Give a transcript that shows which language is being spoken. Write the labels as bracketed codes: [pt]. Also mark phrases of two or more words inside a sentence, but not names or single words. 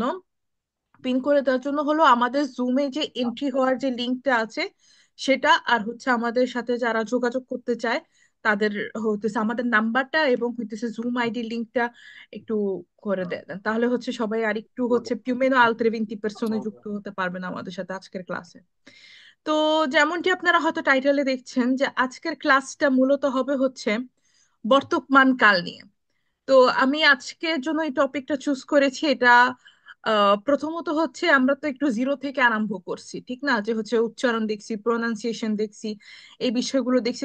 [bn] পিন করে দেওয়ার জন্য হলো আমাদের জুমে যে এন্ট্রি হওয়ার যে লিঙ্কটা আছে সেটা, আর হচ্ছে আমাদের সাথে যারা যোগাযোগ করতে চায় তাদের হইতেছে আমাদের নাম্বারটা এবং হইতেছে জুম আইডি লিঙ্কটা একটু করে দেন, তাহলে হচ্ছে সবাই আর একটু হচ্ছে [it] più o meno altre 20 persone [bn] যুক্ত হতে পারবেন আমাদের সাথে আজকের ক্লাসে. তো যেমনটি আপনারা হয়তো টাইটেলে দেখছেন যে আজকের ক্লাসটা মূলত হবে হচ্ছে বর্তমান কাল নিয়ে. তো আমি আজকের জন্য এই টপিকটা চুজ করেছি. এটা প্রথমত হচ্ছে আমরা তো একটু জিরো থেকে আরম্ভ করছি, ঠিক না, যে হচ্ছে উচ্চারণ দেখছি, প্রোনাউন্সিয়েশন দেখছি, এই বিষয়গুলো দেখছি.